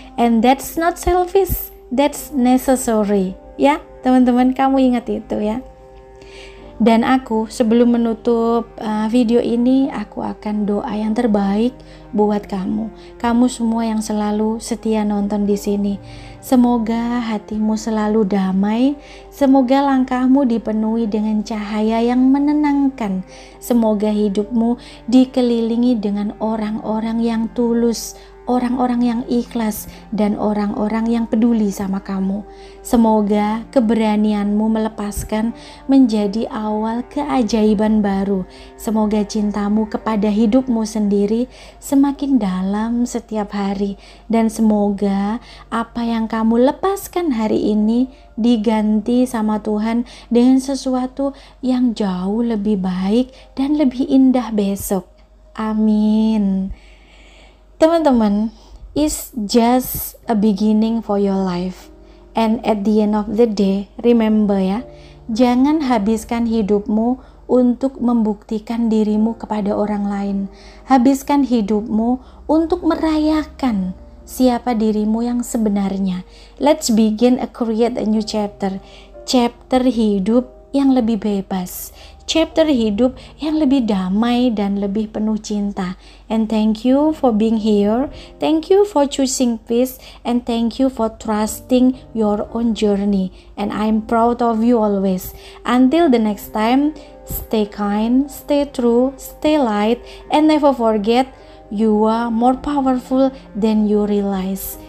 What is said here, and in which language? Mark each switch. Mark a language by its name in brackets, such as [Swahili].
[English] And that's not selfish, that's necessary. [Indonesian] Ya, teman-teman, kamu ingat itu ya. Dan aku sebelum menutup video ini, aku akan doa yang terbaik buat kamu. Kamu semua yang selalu setia nonton di sini. Semoga hatimu selalu damai. Semoga langkahmu dipenuhi dengan cahaya yang menenangkan. Semoga hidupmu dikelilingi dengan orang-orang yang tulus, orang-orang yang ikhlas, dan orang-orang yang peduli sama kamu. Semoga keberanianmu melepaskan menjadi awal keajaiban baru. Semoga cintamu kepada hidupmu sendiri semakin dalam setiap hari. Dan semoga apa yang kamu lepaskan hari ini diganti sama Tuhan dengan sesuatu yang jauh lebih baik dan lebih indah besok. Amin. [English] Teman-teman, it's just a beginning for your life. And at the end of the day, remember [Indonesian] ya, jangan habiskan hidupmu untuk membuktikan dirimu kepada orang lain. Habiskan hidupmu untuk merayakan siapa dirimu yang sebenarnya. [English] Let's begin create a new chapter. Chapter [Indonesian] hidup yang lebih bebas. Chapter hidup yang lebih damai dan lebih penuh cinta. [English] And thank you for being here. Thank you for choosing peace. And thank you for trusting your own journey. And I'm proud of you always. Until the next time, stay kind, stay true, stay light, and never forget you are more powerful than you realize.